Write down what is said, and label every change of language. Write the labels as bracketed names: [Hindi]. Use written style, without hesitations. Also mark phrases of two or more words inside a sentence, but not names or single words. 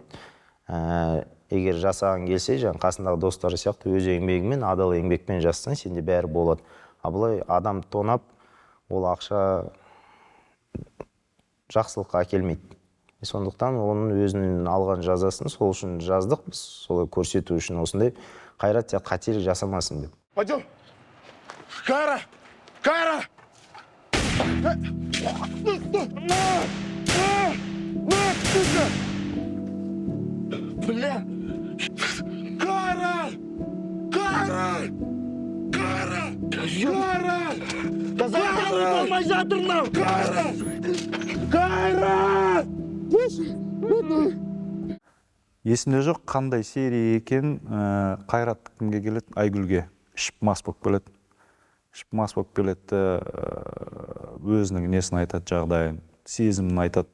[Kazakh] Егер жасаған келсе, қасындағы достары сияқты өз еңбегімен, адал еңбекпен жассан, сенде бәрі болады. А бұлай адам тонап, ол ақша жақсылыққа әкелмейді. Сондықтан оның өзінің алған жазасын сол үшін жаздық, біз солай көрсету үшін осындай Қайрат сияқты қателік жасамасын деп. Пойдем. Кайра! Кайра! Бля! Кайра! Кайра! Кайра! Кайра! Кайра! Болмай жатыр мынау! Кайра! Кайра! Есімде жоқ, қандай серия екен, Қайрат кімге келеді? Айгүлге. Ішіп мас болып келеді. Ішіп мас болып келеді, өзінің несін айтады, жағдайын, сезімін айтады.